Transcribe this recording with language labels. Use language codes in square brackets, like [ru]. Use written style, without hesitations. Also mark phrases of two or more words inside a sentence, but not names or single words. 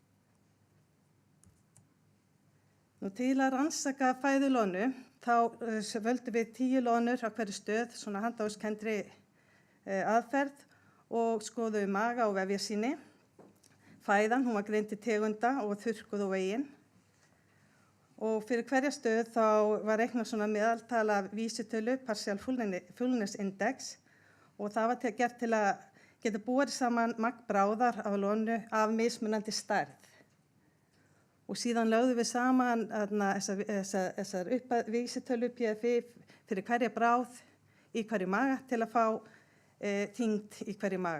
[is] Nú til að rannsaka fæðu loðnu þá völdum við 10 loðnur á hverju stöð, svona handahófskenndri aðferð og skoðum maga og vefjasýni. Fæðan, hún var greind til tegunda og þurrkuð og vegin. Og fyrir hverja stöð þá var reiknað svona meðaltal af vísitölu, [en] partial fullness index, [is] og það var gert til að geta borið saman magn bráðar af loðnu af mismunandi stærð. Og síðan lögðum við saman þessar vísitölu PFI fyrir hverja bráð í hverju maga til að fá þyngd í hverju maga.